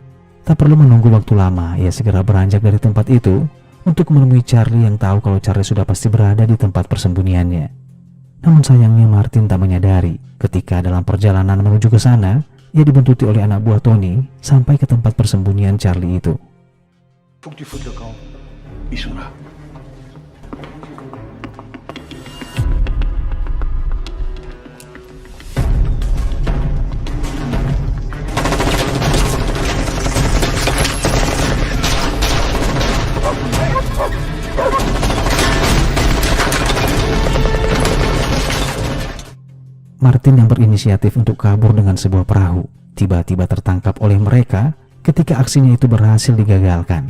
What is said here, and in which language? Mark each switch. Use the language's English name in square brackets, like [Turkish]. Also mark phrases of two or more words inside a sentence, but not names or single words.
[Indonesian] Tak perlu menunggu waktu lama, ia segera beranjak dari tempat itu untuk menemui Charlie yang tahu kalau Charlie sudah pasti berada di tempat persembunyiannya. Namun sayangnya Martin tak menyadari ketika dalam perjalanan menuju ke sana, ia dibuntuti oleh anak buah Tony sampai ke tempat persembunyian Charlie itu. [French] Faut que tu foutes le camp. Ils sont là. [Indonesian] Martin yang berinisiatif untuk kabur dengan sebuah perahu tiba-tiba tertangkap oleh mereka ketika aksinya itu berhasil digagalkan.